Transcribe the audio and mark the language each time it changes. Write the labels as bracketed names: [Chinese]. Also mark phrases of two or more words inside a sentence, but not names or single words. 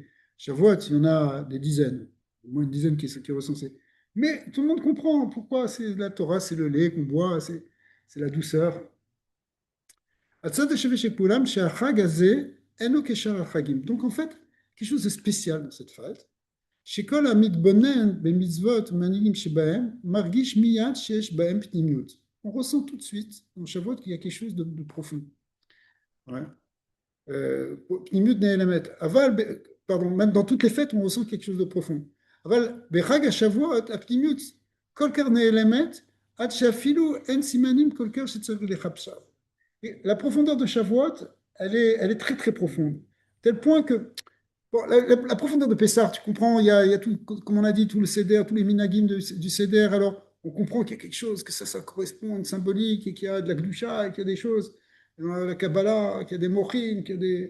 [French] Shavuot, il y en a des dizaines, au moins une dizaine qui est recensée. Mais tout le monde comprend pourquoi c'est la Torah, c'est le lait qu'on boit, c'est la douceur. Donc en fait, quelque chose de spécial dans cette fête. [Hebrew] שכל המתבונן במצוות ומנהיגים שבהם מרגיש מיד שיש בהם פנימיות. [French] On ressent tout de suite dans Shavuot qu'il y a quelque chose de profond. Ouais. [Hebrew] פנימיות נעלמת. אבל, [French] pardon, même dans toutes les fêtes, on ressent quelque chose de profond. [Hebrew] אבל בחג השבועות הפנימיות כל כך נעלמת עד שאפילו אין סימנים כל כך שצריך לחפשה. [French] La profondeur de Shavuot, elle est très très profonde. Tel point que bon, la profondeur de Pessah, tu comprends, il y a tout, comme on a dit, tout le Seder, tous les minagim du Seder, alors on comprend qu'il y a quelque chose, que ça correspond à une symbolique, et qu'il y a de la Gdusha, et qu'il y a des choses, dans la Kabbalah, qu'il y a des Mochim, qu'il y a des.